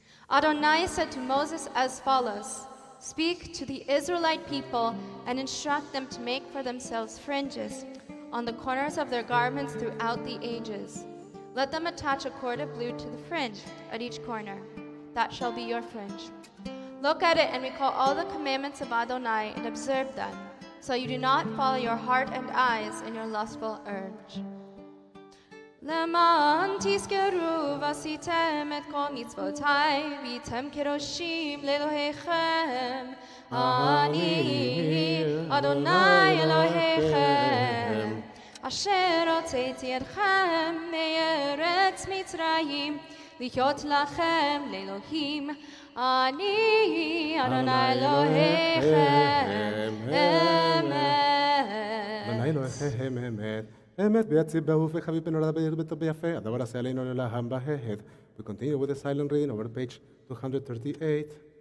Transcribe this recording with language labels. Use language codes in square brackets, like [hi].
[en] Adonai said to Moses as follows: Speak to the Israelite people and instruct them to make for themselves fringes on the corners of their garments throughout the ages. Let them attach a cord of blue to the fringe at each corner. That shall be your fringe. Look at it and recall all the commandments of Adonai and observe them, so you do not follow your heart and eyes in your lustful urge. [he] למען תזכרו ועשיתם את כל מצוותיי והייתם קדושים לאלוהיכם, אני אדוני אלוהיכם אשר הוצאתי אתכם מארץ מצרים להיות לכם לאלוהים, אני אדוני אלוהיכם אמת. אדוני אלוהיכם אמת. אמת ביציב באהוב וחביב בנולד בטוב ביפה, הדבר עשה עלינו לעם בהד. [en] We continue with the silent reading over page 238.